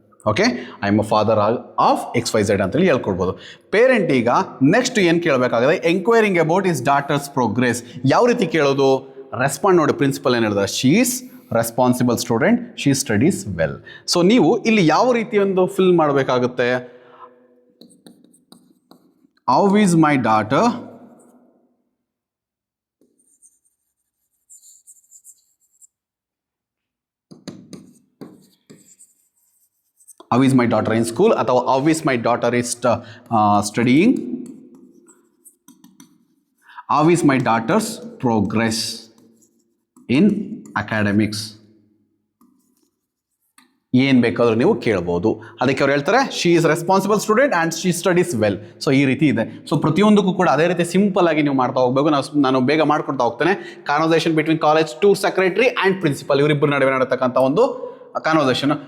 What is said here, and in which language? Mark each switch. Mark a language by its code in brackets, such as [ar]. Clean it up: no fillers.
[en] okay, I am a father of XYZ [kn] ಅಂತೇಳಿ ಹೇಳ್ಕೊಡ್ಬೋದು. Parent ಈಗ next ಏನು ಕೇಳಬೇಕಾಗಿದೆ? [en] Enquiring about his daughter's progress. [kn] ಯಾವ ರೀತಿ ಕೇಳೋದು? ರೆಸ್ಪಾಂಡ್ ನೋಡಿ. [en] principal [kn] ಏನು ಹೇಳಿದ್ರೆ, [en] She is responsible student, she studies well. [kn] So ನೀವು ಇಲ್ಲಿ ಯಾವ ರೀತಿ ಒಂದು ಫಿಲ್ ಮಾಡಬೇಕಾಗುತ್ತೆ? [en] how is my daughter how is my daughter in school, [kn] ಅಥವಾ [en] how is my daughter is studying, how is my daughter's progress in academics. [kn] ಏನು ಬೇಕಾದರೂ ನೀವು ಕೇಳ್ಬೋದು. ಅದಕ್ಕೆ ಅವ್ರು ಹೇಳ್ತಾರೆ [en] She is responsible student and she studies well. So [kn] ಈ ರೀತಿ ಇದೆ. ಸೊ ಪ್ರತಿಯೊಂದಕ್ಕೂ ಕೂಡ ಅದೇ ರೀತಿ ಸಿಂಪಲ್ ಆಗಿ ನೀವು ಮಾಡ್ತಾ ಹೋಗಬೇಕು. ನಾನು ಬೇಗ ಮಾಡ್ಕೊಡ್ತಾ ಹೋಗ್ತೇನೆ. [en] conversation between college tour secretary and principal, [kn] ಇವರಿಬ್ಬರು ನಡುವೆ ನಡತಕ್ಕಂಥ ಒಂದು [en] Conversation.